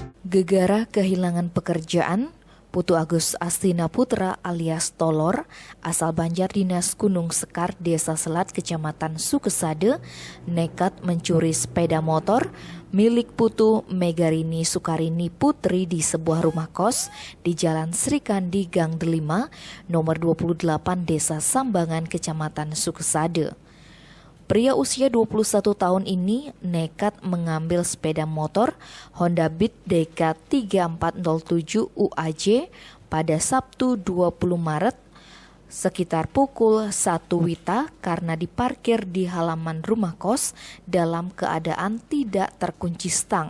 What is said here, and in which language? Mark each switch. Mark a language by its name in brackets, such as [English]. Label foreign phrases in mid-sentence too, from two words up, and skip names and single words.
[Indonesian] Gegara kehilangan pekerjaan, Putu Agus Astina Putra alias Tolor, asal Banjar Dinas Gunung Sekar, Desa Selat, Kecamatan Sukesade, nekat mencuri sepeda motor milik Putu Megarini Sukarini Putri di sebuah rumah kos di Jalan Sri Kandi Gang Delima, nomor 28 Desa Sambangan, Kecamatan Sukesade. Pria usia 21 tahun ini nekat mengambil sepeda motor Honda Beat DK 3407 UAJ pada Sabtu 20 Maret sekitar pukul 1 WITA karena diparkir di halaman rumah kos dalam keadaan tidak terkunci stang.